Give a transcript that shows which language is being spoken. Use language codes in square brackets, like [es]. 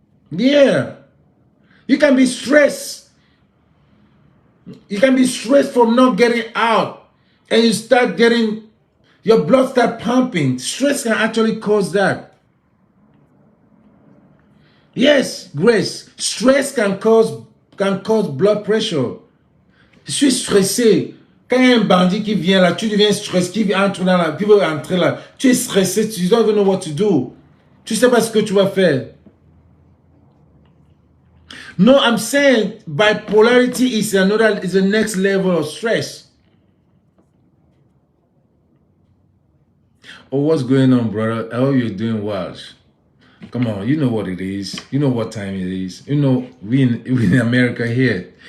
[en] Yeah, you can be stressed. You can be stressed from not getting out, and you start getting, your blood start pumping. Stress can actually cause that. Yes, Grace, stress can cause blood pressure. [fr] Je suis stressé. Quand il y a un bandit qui vient là, tu deviens stressé, qui entre dans la, qui veut entrer là, tu es stressé, tu [en] don't even know what to do. [fr] Tu sais pas ce que tu vas faire. [en] No, I'm saying bipolarity is the next level of stress. Oh, what's going on, brother? I hope you're doing well. Come on, you know what it is. You know what time it is. You know, we in America here.